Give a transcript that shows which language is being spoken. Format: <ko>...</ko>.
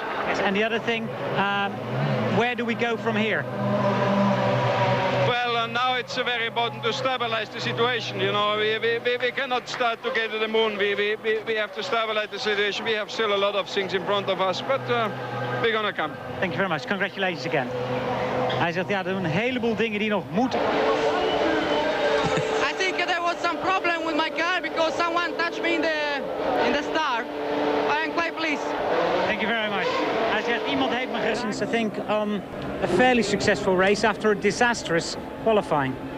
<en>Yes, and the other thing, where do we go from here? Well, now it's very important to stabilize the situation. You know, we cannot start to get to the moon. We have to stabilize the situation. We have still a lot of things in front of us, but we're gonna come. Thank you very much. Congratulations again.</en> <nl>Hij zegt, ja, er zijn een heleboel dingen die nog moeten.</nl> <en>I think there was some problem with my car because someone touched me in the start. I am quite pleased. Thank you very much.</en> <nl>Hij zegt, iemand heeft me geraakt.</nl> <en>I think on a fairly successful race after a disastrous qualifying.</en>